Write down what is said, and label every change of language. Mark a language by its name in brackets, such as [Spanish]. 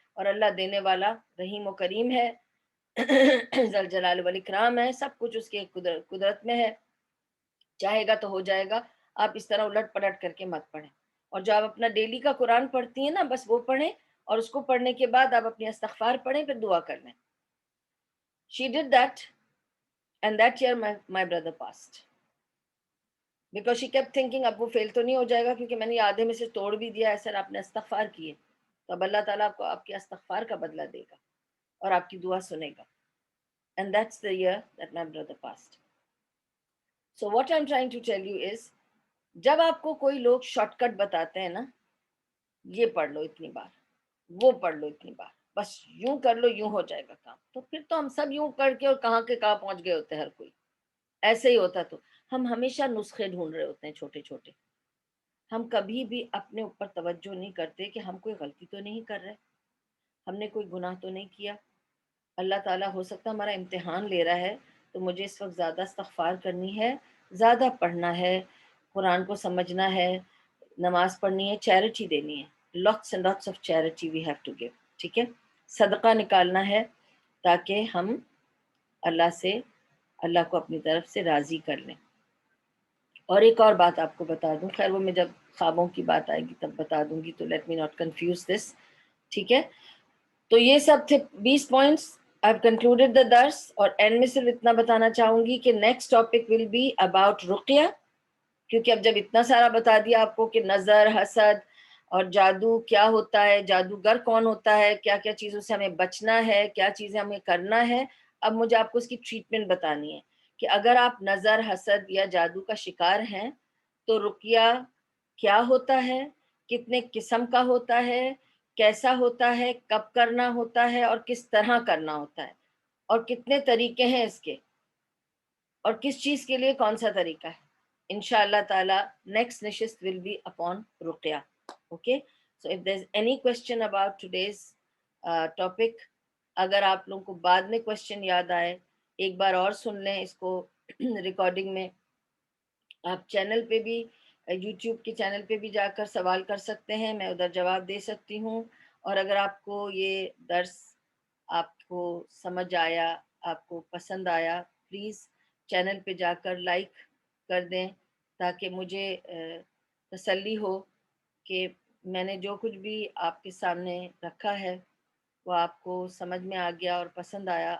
[Urdu] اور اللہ دینے والا رحیم و کریم ہے، ذل جلال والاکرام ہے، سب کچھ اس کے قدرت میں ہے، چاہے گا تو ہو جائے گا. آپ اس طرح الٹ پلٹ کر کے مت پڑھیں. اور جو آپ اپنا ڈیلی کا قرآن پڑھتی ہیں نا، بس وہ پڑھیں، اور اس کو پڑھنے کے بعد آپ اپنی استغفار پڑھیں، پھر دعا کر لیں. [English] She did that, and that year my brother passed. Because she kept thinking [Urdu] اب وہ فیل تو نہیں ہو جائے گا، کیونکہ میں نے آدھے میں سے توڑ بھی دیا ہے. سر آپ نے استغفار کیے تو اب اللہ تعالیٰ آپ کو آپ کی استغفار کا بدلہ دے گا اور آپ کی دعا سنے گا. [English] And that's the year that my brother passed. So what I'm trying to tell you is، [Urdu] جب آپ کو کوئی لوگ شارٹ کٹ بتاتے ہیں نا، یہ پڑھ لو اتنی بار، وہ پڑھ لو اتنی بار، بس یوں کر لو یوں ہو جائے گا کام، تو پھر تو ہم سب یوں کر کے اور کہاں کے کہاں پہنچ گئے ہوتے. ہر کوئی ایسے ہی ہوتا. تو ہم ہمیشہ نسخے ڈھونڈ رہے ہوتے ہیں چھوٹے چھوٹے. ہم کبھی بھی اپنے اوپر توجہ نہیں کرتے کہ ہم کوئی غلطی تو نہیں کر رہے، ہم نے کوئی گناہ تو نہیں کیا. اللہ تعالیٰ ہو سکتا ہمارا امتحان لے رہا ہے، تو مجھے اس وقت زیادہ استغفار کرنی ہے، زیادہ پڑھنا ہے، قرآن کو سمجھنا ہے، نماز پڑھنی ہے، چیریٹی دینی ہے. [English] lots and lots of charity we have to give. [Urdu] ٹھیک ہے، صدقہ نکالنا ہے تاکہ ہم اللہ کو اپنی طرف سے راضی کر لیں. اور ایک اور بات آپ کو بتا دوں، خیر وہ میں جب خوابوں کی بات آئے گی تب بتا دوں گی، تو [English] Let me not confuse this. [Urdu] ٹھیک ہے، تو یہ سب تھے 20 پوائنٹس. [English] I've concluded the [Urdu] درس، اور اینڈ میں صرف اتنا بتانا چاہوں گی کہ [English] next topic will be about [Urdu] Ruqaiya. کیونکہ اب جب اتنا سارا بتا دیا آپ کو کہ نظر، حسد اور جادو کیا ہوتا ہے، جادوگر کون ہوتا ہے، کیا کیا چیزوں سے ہمیں بچنا ہے، کیا چیزیں ہمیں کرنا ہے، اب مجھے آپ کو اس کی ٹریٹمنٹ بتانی ہے کہ اگر آپ نظر، حسد یا جادو کا شکار ہیں تو رقیہ کیا ہوتا ہے، کتنے قسم کا ہوتا ہے، کیسا ہوتا ہے، کب کرنا ہوتا ہے اور کس طرح کرنا ہوتا ہے، اور کتنے طریقے ہیں اس کے، اور کس چیز کے لیے کون سا طریقہ ہے. انشاءاللہ تعالی [English] next نشست will be upon رقیہ. Okay, so if there's any question about today's topic, [Urdu] اگر آپ لوگوں کو بعد میں کوشچن یاد آئے ایک بار اور سن لیں اس کو ریکارڈنگ میں. آپ چینل پہ بھی یوٹیوب کے چینل پہ بھی جا کر سوال کر سکتے ہیں، میں ادھر جواب دے سکتی ہوں. اور اگر آپ کو یہ درس آپ کو سمجھ آیا، آپ کو پسند آیا، پلیز چینل پہ جا کر لائک کر دیں تاکہ مجھے تسلی ہو کہ میں نے جو کچھ بھی آپ کے سامنے رکھا ہے وہ آپ کو سمجھ میں آ گیا اور پسند آیا.